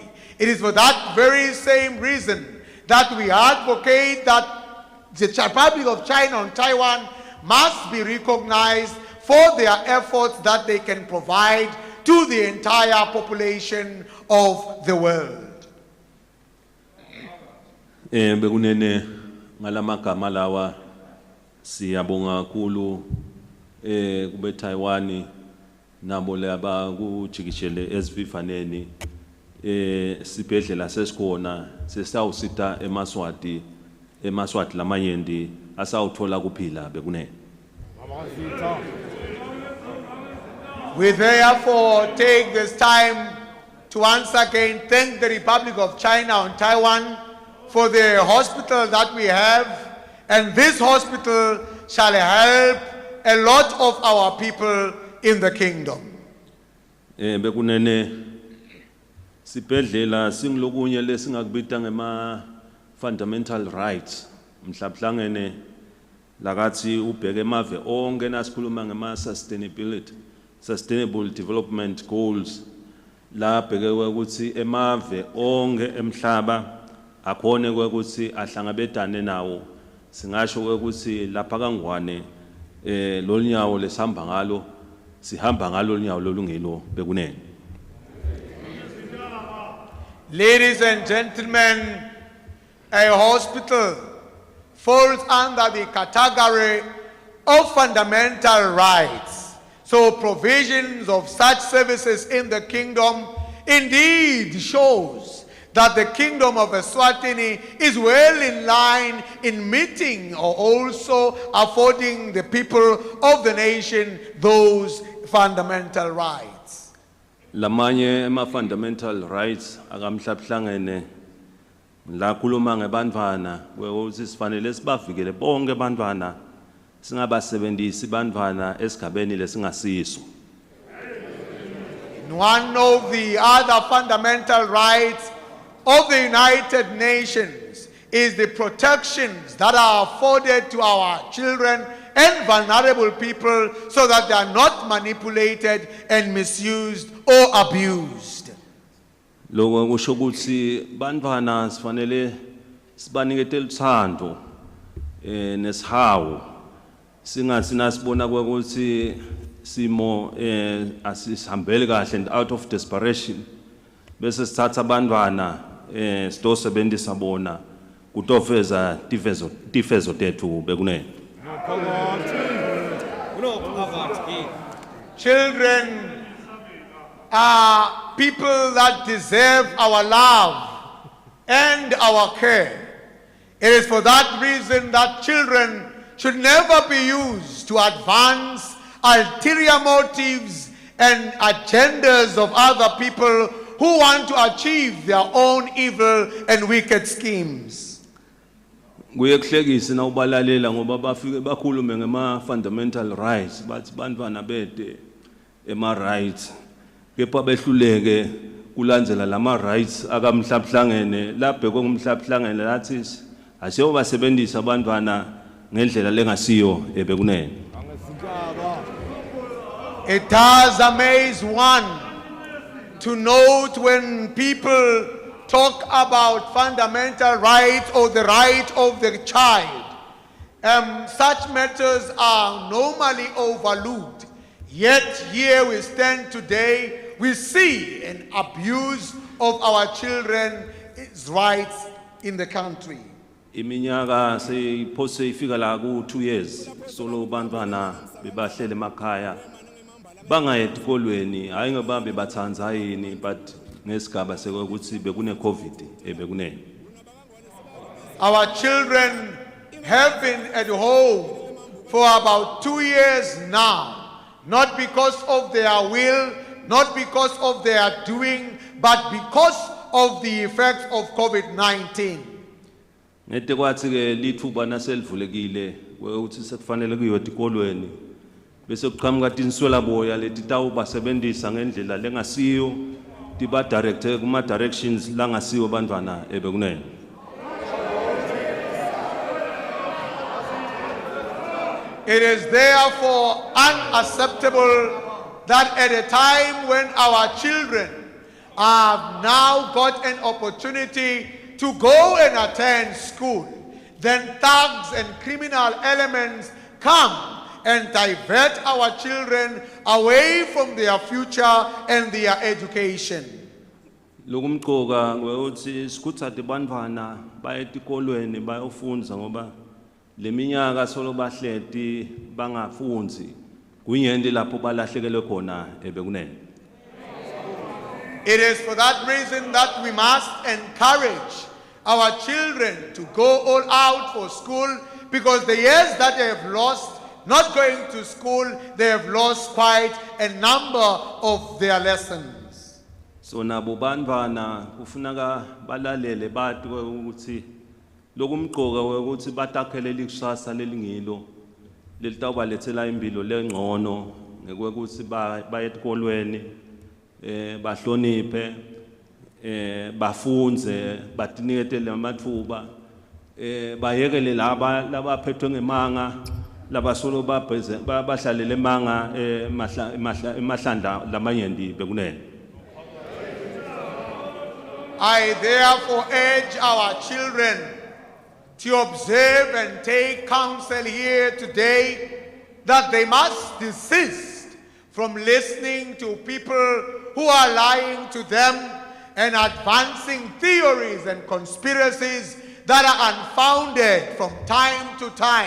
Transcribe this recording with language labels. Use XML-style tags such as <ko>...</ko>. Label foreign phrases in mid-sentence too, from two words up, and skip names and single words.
<en>It is for that very same reason that we advocate that the Republic of China on Taiwan must be recognized for their efforts that they can provide to the entire population of the world.</en> <ss>Bekunene ngalamagama lawa siyabonga kakhulu kube Taiwan nabo laba kujikishele esivivaneni sibhedlela sesikhona sesawusita eMswati lamanyendi asawuthola kuphila bekunene.</ss> <en>We therefore take this time to once again thank the Republic of China on Taiwan for the hospital that we have, and this hospital shall help a lot of our people in the kingdom.</en> <ss>Bekunene sibhedlela singilokunye lesingakubita ngema</ss> <en>fundamental rights</en> <ss>mhlabuhlangene lakathi ubheke emave onke nasikhuluma ngema</ss> <en>sustainable development goals</en> <ss>la bhekwe ukuthi emave onke emhlaba akhone ukuthi ahlangabedane nawo singasho ukuthi lapha kangwane lolunyawo lesihamba ngalo sihamba ngalo lunyawo lolungelo bekunene.</ss> <en>Ladies and gentlemen, a hospital falls under the category of fundamental rights. So provisions of such services in the kingdom indeed shows that the kingdom of Eswatini is well in line in meeting or also affording the people of the nation those fundamental rights.</en> <ss>Lamanye ema</ss> <en>fundamental rights</en> <ss>akamhlabuhlangene la khuluma ngebantwana ukuthi sifanele sibavikele bonke abantwana singabasebenzisi abantwana esigabeni lesingasiso.</ss> <en>One of the other fundamental rights of the United Nations is the protections that are afforded to our children and vulnerable people so that they are not manipulated and misused or abused.</en> <ss>Lokho kusho ukuthi bantwana sifanele sibanikete uthando nesihawu singasina sibona ukuthi simo asihambele kahle</ss> <en>and out of desperation</en> <ss>bese sithatha abantwana sitosebenzisa bona kutofeza tifezo tethu bekunene.</ss> <en>Children are people that deserve our love and our care. It is for that reason that children should never be used to advance ulterior motives and agendas of other people who want to achieve their own evil and wicked schemes.</en> <ss>Kuyekuhlekisa na ubalalela ngoba bafike bakhulume ngema</ss> <en>fundamental rights</en> <ss>bathi bantwana bede ema rights kepha behluleke kulandzela lama rights akamhlabuhlangene labhekwe ngumhlabuhlangene lathi asiyo basebenzisa abantwana ngendlela lengasiyo ebekunene.</ss> <en>It does amaze one to note when people talk about fundamental rights or the right of the child. Such matters are normally overlooked. Yet here we stand today, we see an abuse of our children's rights in the country.</en> <ss>Iminyaka seyiphose ifika la ku 2 years solo bantwana bebahlele emakhaya bangayedi kolweni hayi ngoba bebathanza yini but ngesigaba sekuthi bekune covid ebekune.</ss> <en>Our children have been at home for about 2 years now, not because of their will, not because of their doing, but because of the effects of COVID-19.</en> <ss>Ngete kwathi ke lithuba naselivulekile ukuthi sekufanele kuyoti kolweni bese kuqhamuka tinswela boya leti tawubasebenzisa ngendlela lengasiyo tiba direct kuma directions langasiyo bantwana ebekunene.</ss> <en>It is therefore unacceptable that at a time when our children have now got an opportunity to go and attend school, then thugs and criminal elements come and divert our children away from their future and their education.</en> <ss>Lokumqoka ngokuthi sikuthathe bantwana bayetikolweni bayofunda ngoba leminyaka solo bahleti bangafunzi kuyende lapho balahlekelwe khona ebekunene.</ss> <en>It is for that reason that we must encourage our children to go all out for school, because the years that they have lost not going to school, they have lost quite a number of their lessons.</en> <ss>So nabo bantwana kufuneka balalele bathi ukuthi lokumqoka ukuthi batakhele likusasa lelingilo lelitawubalethela impilo lengcono ngekuthi bayetikolweni bahloniphe bafunze batiniketele amathuba bayekele laba labaphethwe ngemanga labasolo bahlalele emanga emahlandla lamanyendi bekunene.</ss> <en>I therefore urge our children to observe and take counsel here today that they must desist from listening to people who are lying to them and advancing theories and conspiracies that are unfounded from time to time.</en>